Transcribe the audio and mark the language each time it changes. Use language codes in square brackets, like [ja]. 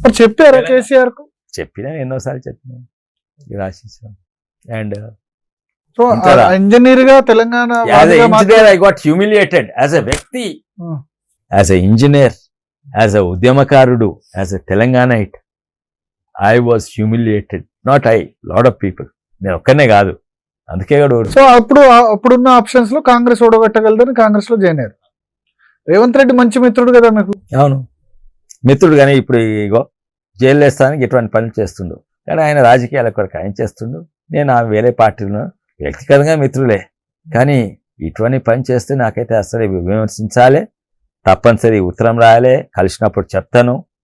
[te] చెప్పారా కేసీఆర్ కు? చెప్పినా, ఎన్నోసార్లు చెప్పినా, రాసిస్తాను. అండ్ ఇంజనీర్ గా Telangana [en] I got humiliated as a వ్యక్తి, as a engineer, as a ఉద్యమకారుడు, as a Telanganite. I was humiliated, not I, lot of people. [te] నేను ఒక్కనే కాదు, అందుకే కూడా. సో అప్పుడున్న ఆప్షన్స్ లో కాంగ్రెస్ ఓడగొట్టగలదని కాంగ్రెస్ లో జాయిన్ అయ్యారు. రేవంత్ రెడ్డి మంచి మిత్రుడు కదా మీకు? అవును, మిత్రుడు. కానీ ఇప్పుడు ఇగో జైలు వేస్తానికి ఇటువంటి పనులు చేస్తుండు. కానీ ఆయన రాజకీయాల కొరకు ఆయన చేస్తుండు. నేను వేరే పార్టీలను వ్యక్తిగతంగా మిత్రులే, కానీ ఇటువంటి పని చేస్తే నాకైతే అసలు విమర్శించాలి, తప్పనిసరి ఉత్తరం రాయాలి, కలిసినప్పుడు చెప్తాను.